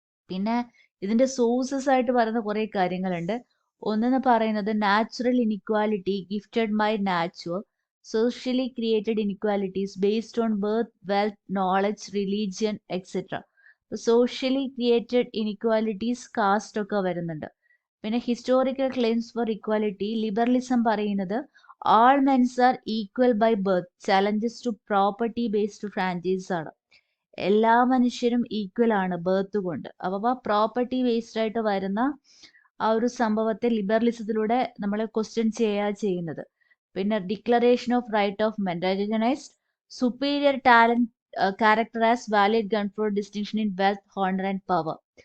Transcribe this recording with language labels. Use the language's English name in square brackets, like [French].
[Malayalam] പിന്നെ ഇതിന്റെ സോഴ്സസ് ആയിട്ട് പറയുന്ന കുറേ കാര്യങ്ങളുണ്ട്. ഒന്നെന്ന് പറയുന്നത് [English] Natural inequality gifted by nature, socially created inequalities based on birth, wealth, knowledge, religion etcetera. Socially created inequalities caste [Malayalam] ഒക്കെ വരുന്നുണ്ട്. [English] പിന്നെ historical claims for equality, liberalism പറയുന്നത് all men's are equal by birth, challenges to property based franchise ആണ്. [Malayalam] എല്ലാ മനുഷ്യരും equal ആണ് birth കൊണ്ട്. അപ്പോൾ പ്രോപ്പർട്ടി ബേസ്ഡ് ആയിട്ട് വരുന്ന ആ ഒരു സംഭവത്തെ ലിബറലിസത്തിലൂടെ നമ്മൾ ക്വസ്റ്റ്യൻ ചെയ്യുന്നത്. [English] പിന്നെ declaration of right of men, recognised superior talent character as valid ground for distinction in wealth, honour and power.